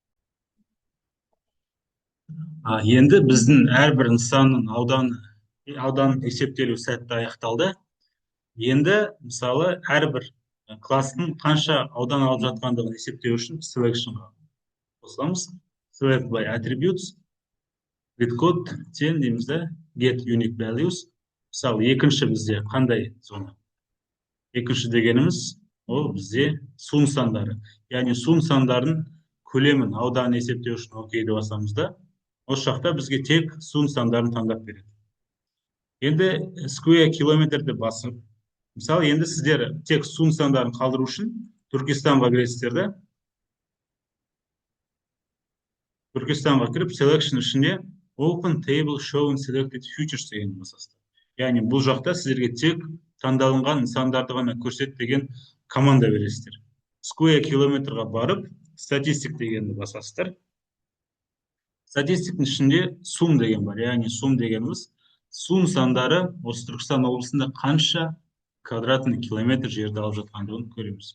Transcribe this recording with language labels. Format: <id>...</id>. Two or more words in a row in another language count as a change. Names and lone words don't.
<kk>Енді біздің әрбір нысанның ауданын есептелу сәтті аяқталды. Енді мысалы әрбір класстың қанша аудан алып жатқандығын есептеу үшін selectionға қосыламыз.</kk> <en>Select by attributes, grid code 10</en> <kk>дейміз де,</kk> <en>get unique values.</en> <kk>мысалы екінші бізде қандай зона? Екінші дегеніміз ол бізде су нысандары. Яғни су нысандарын көлемін ауданын есептеу үшін окейді басамыз да осы жақта бізге тек су нысандарын таңдап береді. Енді сквер километр деп басып, мысалы енді сіздер тек су нысандарын қалдыру үшін Түркістанға кіресіздер да, Түркістанға кіріп selection ішінде</kk> <en>open table showing selected futures</en> <kk>дегенді басасыздар. Яғни бұл жақта сіздерге тек таңдалынған нысандарды ғана көрсет деген команда бересіздер. Square километрға барып статистик дегенді басасыздар. Статистиктің ішінде сум деген бар. Яғни сум дегеніміз су нысандары осы Түркістан облысында қанша</kk> <ru>квадратный километр</ru> <kk>жерді алып жатқандығын көреміз.</kk>